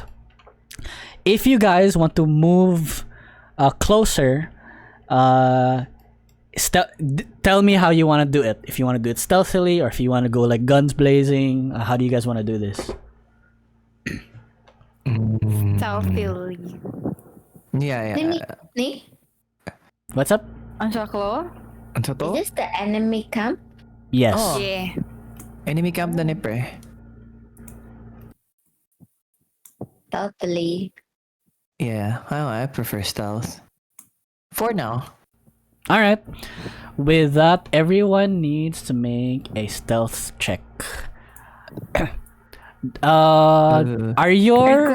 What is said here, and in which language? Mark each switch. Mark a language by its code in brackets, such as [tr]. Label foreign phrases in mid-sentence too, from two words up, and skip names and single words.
[en] If you guys want to move closer, tell me how you want to do it. If you want to do it stealthily, or if you want to go like guns blazing, how do you guys want to do this? Stealthily. Yeah. Ni, What's up? Ang saklo? [hil] Ano to? [en] is this the enemy camp? Yes. Oh. Yeah. Enemy camp [hil] na ni pre. [en] Totally. Yeah, I prefer stealth. For now. All right. With that, everyone needs to make a stealth check. Are your